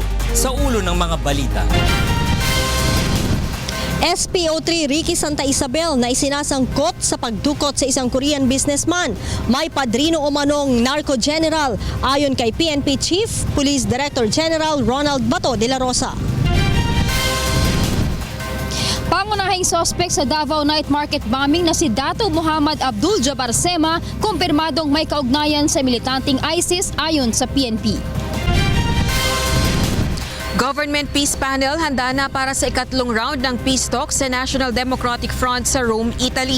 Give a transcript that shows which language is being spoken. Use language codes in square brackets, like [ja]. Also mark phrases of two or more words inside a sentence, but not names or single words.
[tl] Sa ulo ng mga balita. SPO3 Ricky Santa Isabel na isinasangkot sa pagdukot sa isang [en] Korean businessman. [tl] May padrino o manong [en] narco general [tl] ayon kay PNP Chief Police Director General Ronald Bato de la Rosa. Pangunahing sospek sa Davao Night Market bombing na si Dato Muhammad Abdul Jabbar Sema, kumpirmadong may kaugnayan sa militanteng ISIS ayon sa PNP. [en] Government Peace Panel [tl] handa na para sa ikatlong round ng [en] peace talks [tl] sa National Democratic Front sa Rome, Italy.